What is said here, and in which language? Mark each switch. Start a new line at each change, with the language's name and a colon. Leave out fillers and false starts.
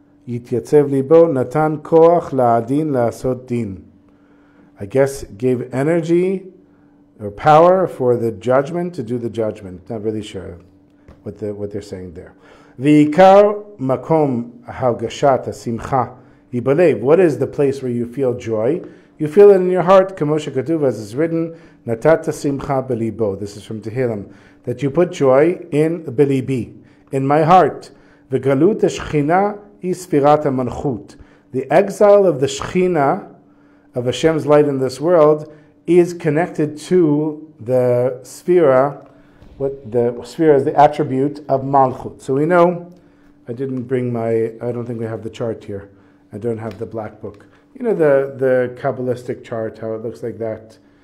Hebrew: יתייצב ליבו, נתן כוח לעדין לעשות דין.
English: I guess gave energy or power for the judgment to do the judgment. Not really sure what they're saying there.
Hebrew: ועיקר מקום הרגשת השמחה היא בלב.
English: What is the place where you feel joy? You feel it in your heart,
Hebrew: כמו שכתוב,
English: as is written,
Hebrew: נתת שמחה בליבו.
English: This is from Tehillim. That you put joy in
Hebrew: בליבי,
English: in my heart.
Hebrew: וגלות השכינה היא ספירת המלכות.
English: The exile of the Shechina, of Hashem's light in this world, is connected to the sphera. What the sphere is the attribute of Malchut. So we know, I don't think we have the chart here. I don't have the black book. You know the Kabbalistic chart, how it looks like that.